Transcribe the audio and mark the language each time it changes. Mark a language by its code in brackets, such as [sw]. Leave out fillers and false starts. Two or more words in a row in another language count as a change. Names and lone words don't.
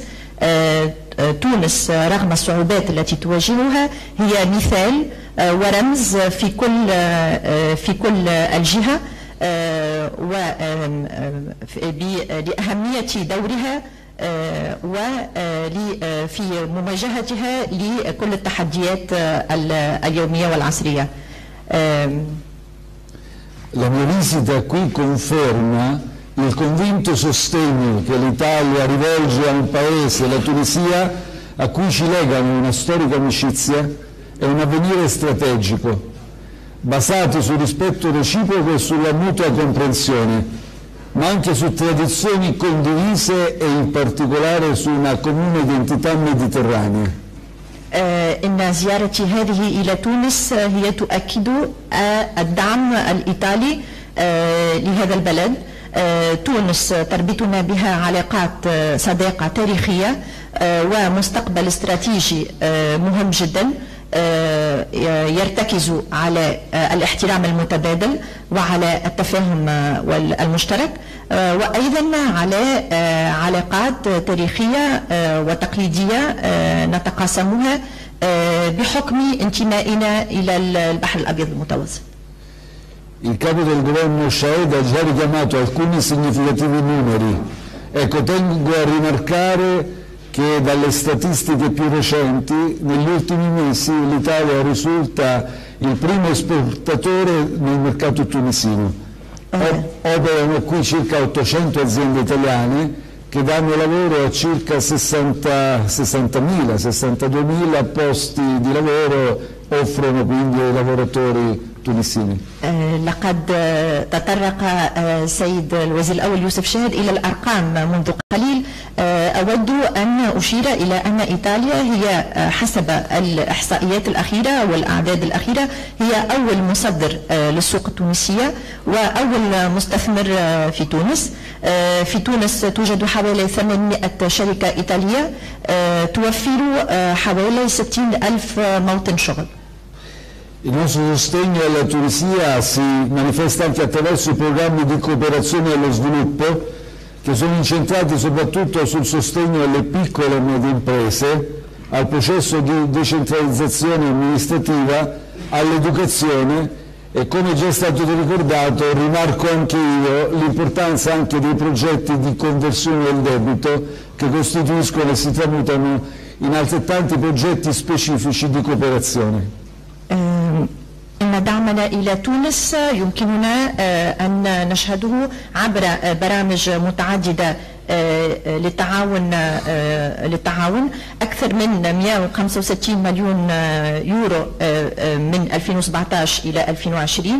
[ar] تونس رغم الصعوبات التي تواجهها هي مثال ورمز في كل الجهة لأهمية دورها وفي مواجهتها لكل التحديات اليومية والعصرية. [it] La mia visita qui conferma il convinto sostegno che l'Italia rivolge a un paese, la Tunisia, a cui ci legano una storica amicizia e un avvenire strategico, basati sul rispetto reciproco e sulla mutua comprensione, ma anche su tradizioni condivise e in particolare su una comune identità mediterranea. [ar] إن زيارتي هذه إلى تونس هي تؤكد الدعم الإيطالي لهذا البلد. تونس تربطنا بها علاقات صداقة تاريخية ومستقبل استراتيجي مهم جدا يرتكز على الاحترام المتبادل وعلى التفاهم المشترك، وأيضا على علاقات تاريخية وتقليدية نتقاسمها بحكم انتمائنا إلى البحر الأبيض المتوسط. [it] Il capo del governo Shahed ha già richiamato alcuni significativi numeri. Ecco, tengo a rimarcare che dalle statistiche più recenti, negli ultimi mesi l'Italia risulta il primo esportatore nel mercato tunisino. Operano qui circa 800 aziende italiane che danno lavoro a circa 62.000 posti di lavoro, offrono quindi ai lavoratori tunisini. [ar] لقد تطرق سيد الوزير الأول يوسف شاهد إلى الأرقام منذ قليل. أود أن أشير إلى أن إيطاليا هي حسب الإحصائيات الأخيرة والأعداد الأخيرة هي أول مصدر للسوق التونسية وأول مستثمر في تونس. في تونس توجد حوالي 800 شركة إيطالية توفر حوالي 60,000 موطن شغل. [it] Il nostro sostegno alla Tunisia si manifesta anche attraverso i programmi di cooperazione allo sviluppo che sono incentrati soprattutto sul sostegno alle piccole e medie imprese, al processo di decentralizzazione amministrativa, all'educazione e, come già è stato ricordato, rimarco anche io l'importanza anche dei progetti di conversione del debito che costituiscono e si tramutano in altrettanti progetti specifici di cooperazione. [ar] إن دعمنا إلى تونس يمكننا أن نشهده عبر برامج متعددة للتعاون أكثر من 165 مليون يورو من 2017 إلى 2020.